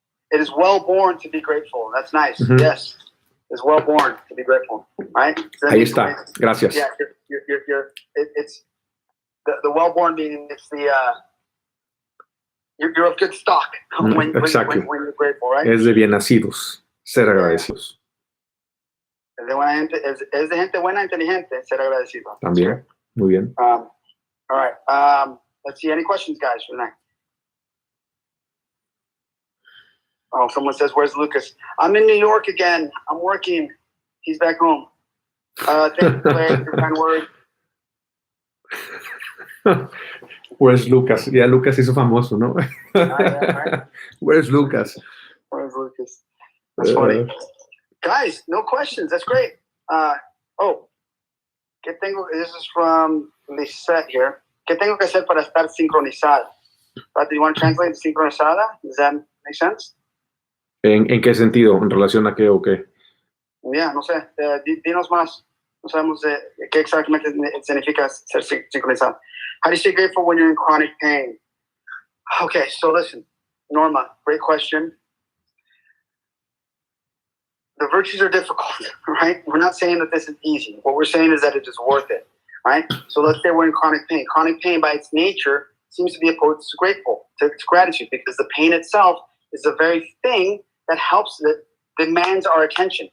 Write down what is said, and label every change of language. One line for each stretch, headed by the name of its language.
English: It is well born to be grateful. That's nice. Yes. Is well born to be grateful, right? So
Spanish: ahí está. Gracias. Yeah, it's the well born meaning it's the you're of good stock when you're grateful, right? Es de bien nacidos ser agradecidos. Es de gente buena inteligente ser agradecido. También. Muy bien.
English: All right. Let's see. Any questions, guys, for tonight? Oh, someone says, "Where's Lucas?" I'm in New York again. I'm working. He's back home. Thank you, Claire, for your kind word. Where's Lucas?
Spanish: Ya Lucas hizo famoso, ¿no?
English: Right. Where's Lucas? Where's Lucas? That's funny. Guys, no questions. That's great. This is from Lisette here.
Spanish: ¿Qué tengo que hacer para estar sincronizada?
English: Do you want to translate sincronizada? Does that make sense?
Spanish: ¿En qué sentido? ¿En relación a qué o qué? No sé. Dinos más. No sabemos qué exactamente significa ser sincronizado.
English: How do you stay grateful when you're in chronic pain? Okay, so listen. Norma, great question. The virtues are difficult, right? We're not saying that this is easy. What we're saying is that it is worth it, right? So let's say we're in chronic pain. Chronic pain, by its nature, seems to be opposed to gratitude, because the pain itself is the very thing that demands our attention.